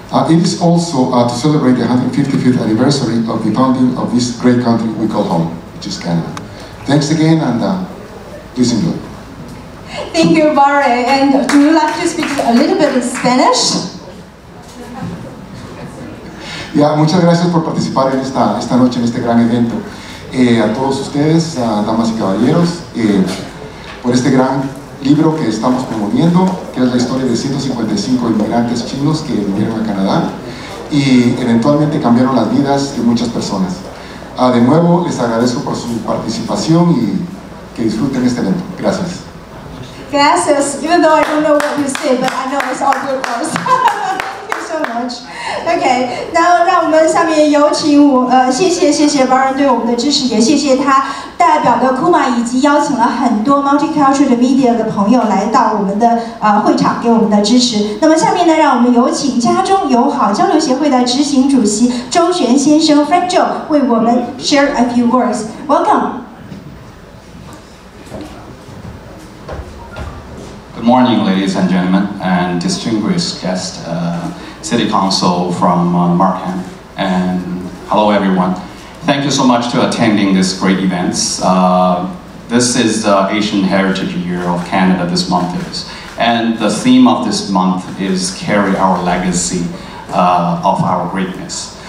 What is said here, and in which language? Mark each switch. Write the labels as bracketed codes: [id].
[en] It is also to celebrate the 155th anniversary of the founding of this great country we call home, which is Canada. Thanks again, and please enjoy. Thank you, Barry. And do you like to speak a little bit of Spanish? [es] Muchas gracias por participar en esta noche, en este gran evento. A todos ustedes, damas y caballeros, por este gran libro que estamos promoviendo, que es la historia de 155 inmigrantes chinos que vinieron a Canadá y eventualmente cambiaron las vidas de muchas personas. De nuevo, les agradezco por su participación y que disfruten este evento. Gracias. Gracias. [en] Even though I don't know what you say, but I know it's all good words. So much. [zh] OK， 那让我们下面有请谢谢 Byron 对我们的支持，也谢谢他代表的 Kuma 以及邀请了很多 multicultural 的 media 的朋友来到我们的会场给我们的支持。那么下面呢，让我们有请家中友好交流协会的执行主席周璇先生 Frank Joe 为我们 [en] share a few words. Welcome. Good morning, ladies and gentlemen, and distinguished guests. City Council from Markham, and hello everyone. Thank you so much to attending this great events. This is the Asian Heritage Year of Canada this month is, and the theme of this month is carry our legacy of our greatness.